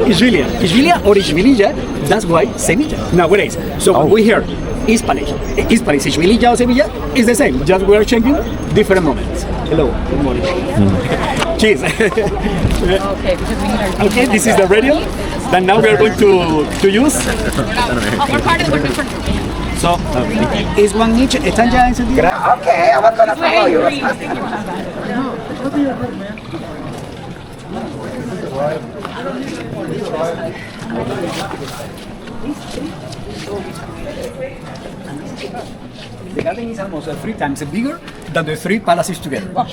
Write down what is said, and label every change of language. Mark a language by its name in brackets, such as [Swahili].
[English] Ishbilia or Ishbililla, that's why Sevilla nowadays. So when we hear Hispalis, Ishbililla or Sevilla, is the same, just we are changing different moments. Hello, good morning. Cheers. Okay, this is the radio that now we are going to use. So, is one each, [Spanish] ¿están ya encendidos? [English] Okay, I was gonna follow you. The garden is almost 3 times bigger than the 3 palaces together.